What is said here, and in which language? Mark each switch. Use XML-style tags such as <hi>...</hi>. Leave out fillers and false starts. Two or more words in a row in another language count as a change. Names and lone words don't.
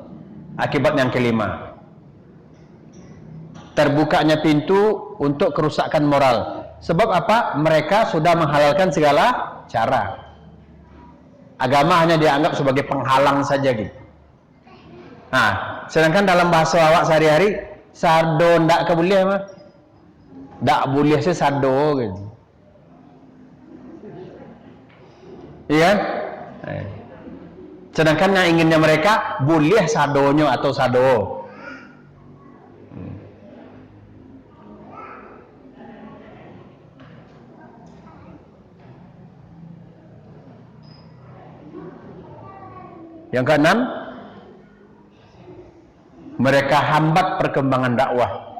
<id>Akibat yang kelima, terbukanya pintu untuk kerusakan moral. Sebab apa? Mereka sudah menghalalkan segala cara. Agama hanya dianggap sebagai penghalang saja gitu. Nah, sedangkan dalam bahasa awak sehari-hari,</id> <min>sado ndak boleh mah.</min> <id>Ndak boleh sih sado gitu. Iya? Sedangkan yang inginnya mereka boleh sadonyo atau sado. Yang keenam, mereka hambat perkembangan dakwah.</id>